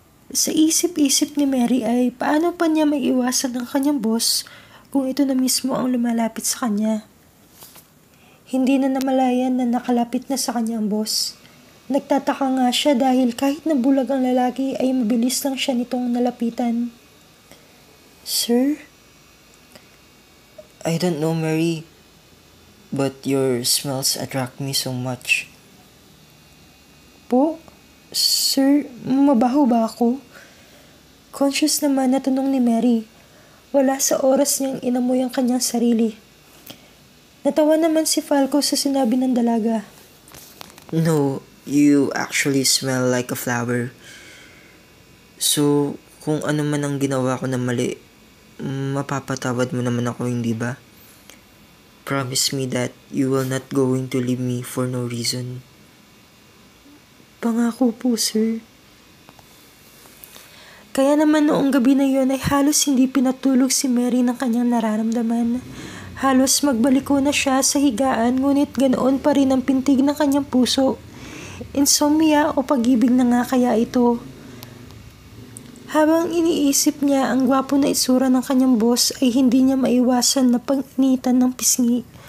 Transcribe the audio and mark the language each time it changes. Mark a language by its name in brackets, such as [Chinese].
[Filipino] Sa isip-isip ni Mary ay paano pa niya maiiwasan ang kanyang boss kung ito na mismo ang lumalapit sa kanya. Hindi na namalayan na nakalapit na sa kanyang boss. Nagtataka nga siya dahil kahit nabulag ang lalaki ay mabilis lang siya nitong nalapitan. Sir? [English] I don't know, Mary, but your smells attract me so much. [Filipino] Po? Sir, mabaho ba ako? Conscious naman na tanong ni Mary. Wala sa oras niyang inamoy ang kanyang sarili. Natawa naman si Falco sa sinabi ng dalaga. [English] No, you actually smell like a flower. [Filipino] So, kung ano man ang ginawa ko na mali, mapapatawad mo naman ako, hindi ba? [English] Promise me that you will not going to leave me for no reason. [Filipino] Pangako po, sir. Kaya naman noong gabi na yon ay halos hindi pinatulog si Mary ng kanyang nararamdaman. Halos magbaliko na siya sa higaan ngunit ganoon pa rin ang pintig ng kanyang puso. Insomnia o pag-ibig na nga kaya ito. Habang iniisip niya ang gwapo na itsura ng kanyang boss ay hindi niya maiwasan na pag-initan ng pisngi.